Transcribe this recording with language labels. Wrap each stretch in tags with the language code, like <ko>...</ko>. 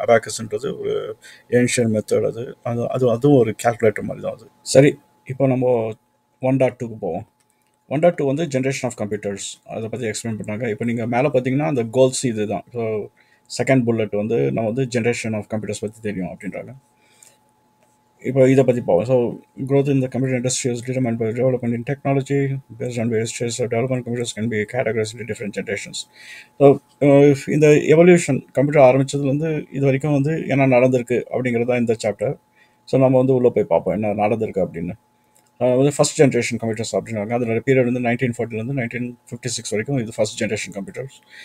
<ta>அபாக்கஸ்ன்றது ஒரு ancient method. அதுவும் ஒரு கால்குலேட்டர் மாதிரி தான் அது. சரி, இப்போ நம்ம 1.2க்கு போவோம். 1.2 வந்து ஜென்ரேஷன் ஆஃப் கம்ப்யூட்டர்ஸ், அதை பற்றி எக்ஸ்பிளைன் பண்ணாங்க. இப்போ நீங்கள் மேலே பார்த்தீங்கன்னா அந்த கோல்ஸ் இது தான். ஸோ செகண்ட் புல்லட் வந்து நம்ம வந்து ஜென்ரேஷன் ஆஃப் கம்ப்யூட்டர்ஸ் பற்றி தெரியும் அப்படின்றாங்க. இப்போ இதை பற்றி போவோம்.</ta> <en>So growth in the computer industry is determined by development in technology. Based on various stages of development, computers can be categorized into different generations.</en> <ta>So இந்த எவல்யூஷன் கம்ப்யூட்டர் ஆரம்பித்ததுலேருந்து இது வரைக்கும் வந்து என்ன நடந்திருக்கு அப்படிங்கிறது தான் இந்த சாப்டர். ஸோ நம்ம வந்து உள்ளே போய் பார்ப்போம் என்ன நடந்திருக்கு அப்படின்னு. வந்து ஃபஸ்ட் ஜென்ரேஷன் கம்ப்யூட்டர்ஸ் அப்படின்னாங்க. அதோட பீரியட் வந்து 1940 1956 வரைக்கும் இது ஃபஸ்ட் ஜென்ரேஷன் கம்ப்யூட்டர்ஸ்.</ta>